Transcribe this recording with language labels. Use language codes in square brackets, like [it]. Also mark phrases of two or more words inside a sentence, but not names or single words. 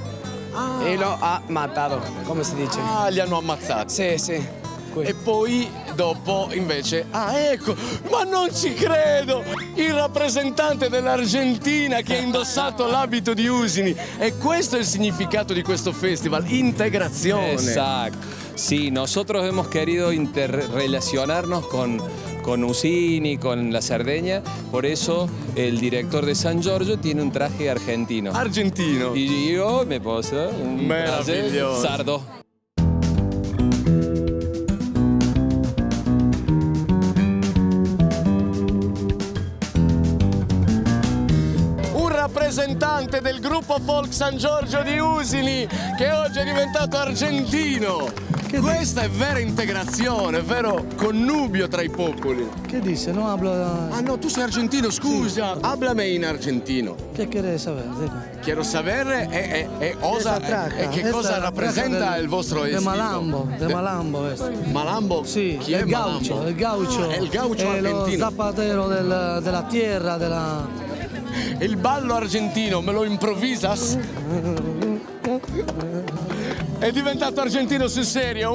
[it] E lo ha matato, come si dice? Ah, li hanno ammazzati. Sì, sì. E poi dopo invece, ecco, ma non ci credo, il rappresentante dell'Argentina che ha indossato l'abito di Usini. E questo è il significato di questo festival, integrazione. [es] Exacto. Sí, nosotros hemos querido interrelacionarnos con Usini, con la Cerdeña, por eso el director de San Giorgio tiene un traje argentino. Argentino. Y yo me puse un traje sardo. [it] Rappresentante del gruppo folk San Giorgio di Usini che oggi è diventato argentino. Questa è vera integrazione, vero connubio tra i popoli. [es] ¿Qué dice? No hablo. [it] Ah no, tu sei argentino, scusa. Sì. Háblame in argentino. [es] ¿Qué quieres saber? Quiero saber [it] che cosa rappresenta il vostro [es] de estilo. Malambo, de Malambo. Malambo? [it] Sì, Chi è il gaucho, Malambo? il gaucho. È il gaucho argentino. Lo zappatero della tierra, della... Il ballo argentino, me lo improvvisas? È diventato argentino sul serio.